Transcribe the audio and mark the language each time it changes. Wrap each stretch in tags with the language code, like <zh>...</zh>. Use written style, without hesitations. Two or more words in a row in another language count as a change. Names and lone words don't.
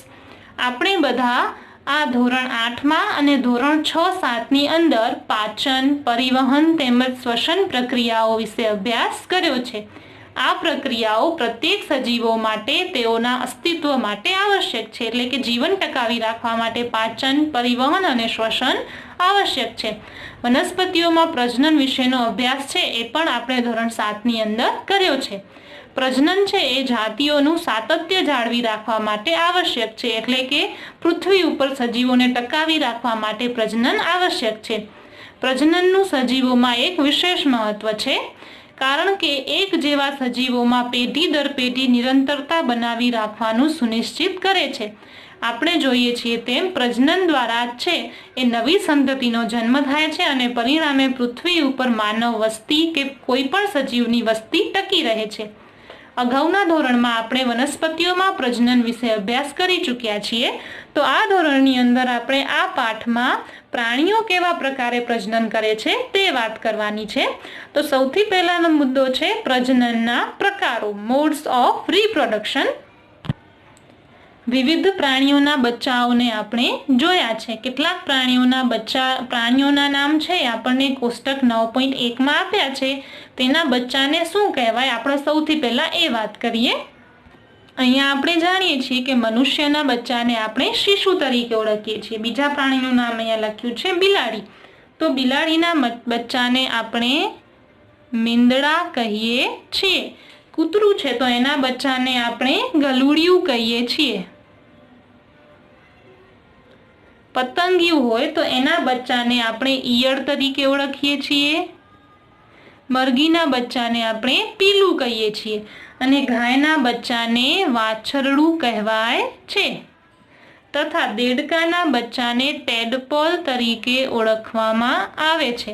<gu>આપણે બધા આ ધોરણ 8 માં અને ધોરણ 6-7 ની અંદર પાચન, પરિવહન તેમજ શ્વસન પ્રક્રિયાઓ વિશે અભ્યાસ કર્યો છે। આ પ્રક્રિયાઓ પ્રત્યેક સજીવો માટે તેઓના અસ્તિત્વ માટે આવશ્યક છે, એટલે કે જીવન ટકાવી રાખવા માટે પાચન, પરિવહન અને શ્વસન આવશ્યક છે। વનસ્પતિઓમાં પ્રજનન વિષયનો અભ્યાસ છે એ પણ આપણે ધોરણ 7 ની અંદર કર્યો છે। પ્રજનન છે એ જાતિઓનું સાતત્ય જાળવી રાખવા માટે આવશ્યક છે, એટલે કે પૃથ્વી ઉપર સજીવોને ટકાવી રાખવા માટે પ્રજનન આવશ્યક છે। પ્રજનનનું સજીવોમાં એક વિશેષ મહત્વ છે, કારણ કે એક જેવા સજીવોમાં પેઢી દર પેઢી નિરંતરતા બનાવી રાખવાનું સુનિશ્ચિત કરે છે। આપણે જોઈએ છીએ તેમ પ્રજનન દ્વારા છે એ નવી સંતતિનો જન્મ થાય છે અને પરિણામે પૃથ્વી ઉપર માનવ વસ્તી કે કોઈ પણ સજીવની વસ્તી ટકી રહે છે। અગાઉના ધોરણમાં આપણે વનસ્પતિઓમાં પ્રજનન વિશે અભ્યાસ કરી ચૂક્યા છીએ, તો આ ધોરણની અંદર આપણે આ પાઠમાં પ્રાણીઓ કેવા પ્રકારે પ્રજનન કરે છે તે વાત કરવાની છે। તો સૌથી પહેલાનો મુદ્દો છે પ્રજનનના પ્રકારો,</gu> <en>modes of reproduction.</en> <gu>વિવિધ પ્રાણીઓના બચ્ચાઓને આપણે જોયા છે। કેટલાક પ્રાણીઓના નામ છે આપણે કોષ્ટક 9.1 માં આપ્યા છે। તેના બચ્ચાને શું કહેવાય આપણે સૌથી પહેલા એ વાત કરીએ। અહીંયા આપણે જાણીએ છીએ કે મનુષ્યના બચ્ચાને આપણે શિશુ તરીકે ઓળખીએ છીએ। બીજા પ્રાણીનું નામ અહીંયા લખ્યું છે બિલાડી। તો બિલાડીના બચ્ચાને આપણે મીંદડા કહીએ છીએ। કૂતરું છે તો એના બચ્ચાને આપણે ગલૂડિયું કહીએ છીએ। પતંગિયું હોય તો એના બચ્ચાને આપણે ઈયળ તરીકે ઓળખીએ છીએ। મરઘીના બચ્ચાને આપણે પીલું કહીએ છીએ અને ગાયના બચ્ચાને વાછરડું કહેવાય છે તથા દેડકાના બચ્ચાને ટેડપોલ તરીકે ઓળખવામાં આવે છે।</gu>